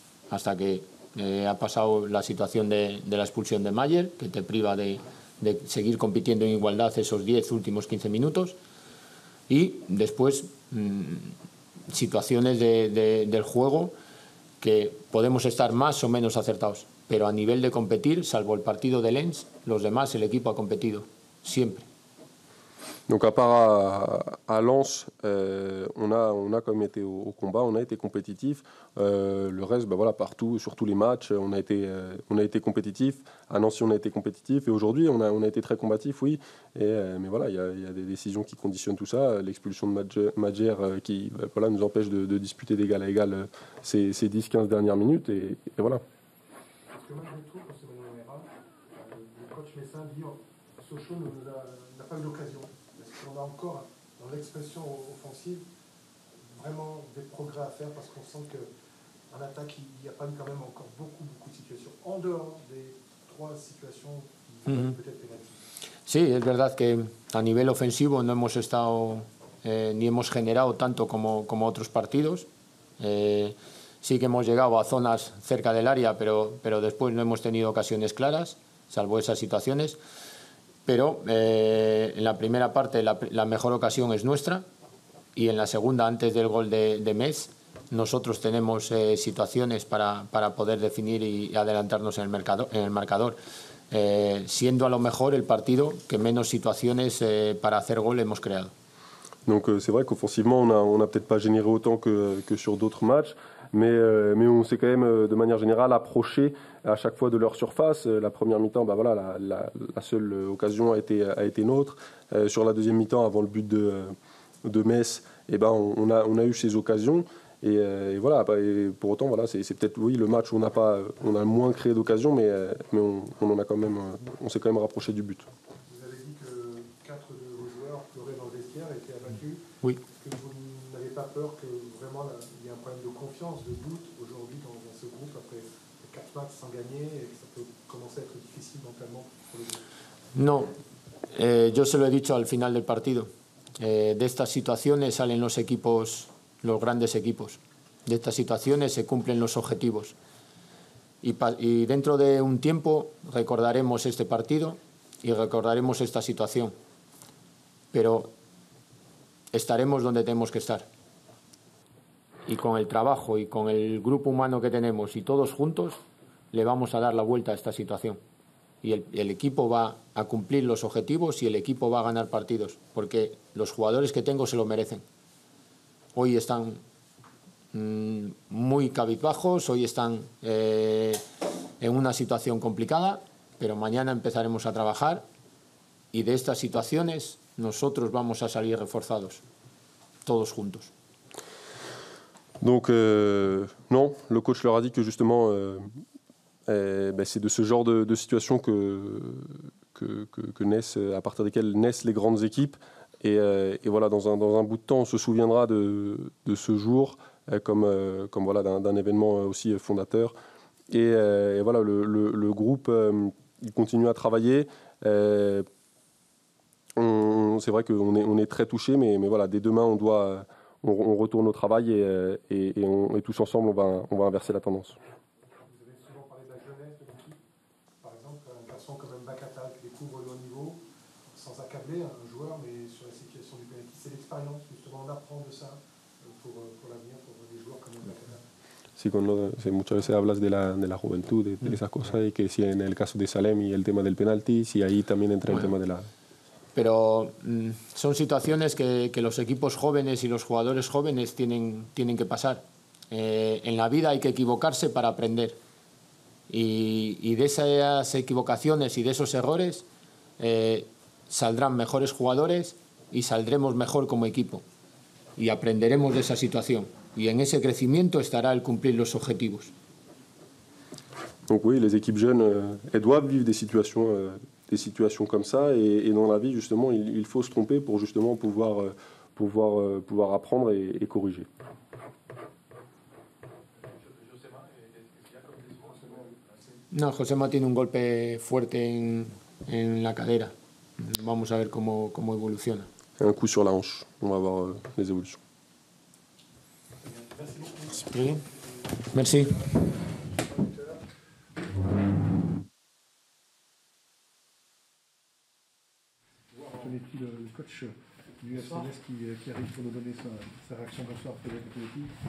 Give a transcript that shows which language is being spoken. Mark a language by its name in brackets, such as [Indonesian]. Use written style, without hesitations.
[Spanish] Hasta que ha pasado la situación de la expulsión de Mayer, que te priva de seguir compitiendo en igualdad esos 10 últimos 15 minutos. Y después situaciones del juego que podemos estar más o menos acertados. Pero a nivel de competir, salvo el partido de Lens, los demás, el equipo ha competido, siempre. [French] Donc à part à Lens, on a quand même été au combat, on a été compétitif. Le reste, bah voilà, partout, sur tous les matchs, on a été compétitif. À Nancy, on a été compétitif. Et aujourd'hui, on a été très combatif, oui. Mais voilà, il y a des décisions qui conditionnent tout ça. L'expulsion de Majer qui voilà, nous empêche de disputer d'égal à égal ces 10-15 dernières minutes. Et voilà. Parce que malgré tout, quand c'est Manuel Herrera, le coach Messin dit Sochaux n'a pas eu l'occasion. On a encore, dans l'expression offensive, vraiment des progrès à faire parce qu'on sent qu'en attaque, il y a pas quand même encore beaucoup de situations en dehors des 3 situations qui peut-être pénalisent. [Spanish] Sí, es verdad que a nivel ofensivo no hemos estado ni hemos generado tanto como otros partidos. Sí que hemos llegado a zonas cerca del área, pero después no hemos tenido ocasiones claras, salvo esas situaciones. Pero en la primera parte la mejor ocasión es nuestra y en la segunda, antes del gol de Metz, nosotros tenemos situaciones para poder definir y adelantarnos en el marcador. Siendo a lo mejor el partido que menos situaciones para hacer gol hemos creado. [French] Donc c'est vrai qu'offensivement, on n'a peut-être pas généré autant que sur d'autres matchs, mais on s'est quand même de manière générale approché à chaque fois de leur surface. La première mi-temps, bah voilà, la seule occasion a été nôtre. Sur la deuxième mi-temps, avant le but de Metz, ben on a eu ces occasions. Et voilà, et pour autant, voilà, c'est peut-être oui, le match où on a moins créé d'occasions, mais on s'est quand même rapproché du but. Vous avez dit que 4 de vos joueurs pleuraient dans le vestiaire et étaient abattus. Oui. Est-ce que vous n'avez pas peur que vraiment il y ait un problème de confiance, de doute aujourd'hui dans ce groupe après 4 matchs sans gagner et que ça peut commencer à être difficile mentalement pour les joueurs? [Spanish] No, yo se lo he dicho al final del partido. De estas situaciones salen los equipos, los grandes equipos. De estas situaciones se cumplen los objetivos. Y dentro de un tiempo recordaremos este partido y recordaremos esta situación. Pero estaremos donde tenemos que estar. Y con el trabajo y con el grupo humano que tenemos y todos juntos, le vamos a dar la vuelta a esta situación. Y el equipo va a cumplir los objetivos y el equipo va a ganar partidos. Porque los jugadores que tengo se lo merecen. Hoy están muy cabizbajos, hoy están en una situación complicada, pero mañana empezaremos a trabajar y de estas situaciones nosotros vamos a salir reforzados, todos juntos. [French] Donc non, le coach leur a dit que justement c'est de ce genre de situation que naissent, à partir desquelles naissent les grandes équipes. Et voilà, dans un bout de temps, on se souviendra de ce jour comme voilà, d'un événement aussi fondateur. Et voilà, le groupe il continue à travailler. C'est vrai qu'on est très touchés, mais voilà, dès demain, on retourne au travail et tous ensemble, on va inverser la tendance. Vous avez souvent parlé de la jeunesse de l'équipe. Par exemple, un garçon comme Mbakata qui découvre le haut niveau, sans accabler un joueur, mais sur la situation du penalty, c'est l'expérience, justement, on apprend de ça pour l'avenir, pour des joueurs comme Mbakata. [Spanish] Sí, muchas veces hablas de la juventud, de esas cosas, y que si en el caso de Salem y el tema del penalti, si ahí también entra el tema de la... Pero son situaciones que los equipos jóvenes y los jugadores jóvenes tienen que pasar. En la vida hay que equivocarse para aprender. Y de esas equivocaciones y de esos errores saldrán mejores jugadores y saldremos mejor como equipo. Y aprenderemos de esa situación. Y en ese crecimiento estará el cumplir los objetivos. [French] Donc oui, les équipes jeunes, elles doivent vivre des situations comme ça, et dans la vie, justement, il faut se tromper pour justement pouvoir apprendre et corriger. [Spanish] No, Josema tiene un golpe fuerte en la cadera. Vamos a ver cómo evoluciona. [French] Un coup sur la hanche. On va voir les évolutions. Très bien. Merci. Antonetti, le coach du FCS qui arrive pour nous donner sa réaction. Bonsoir, Frédéric Antonetti.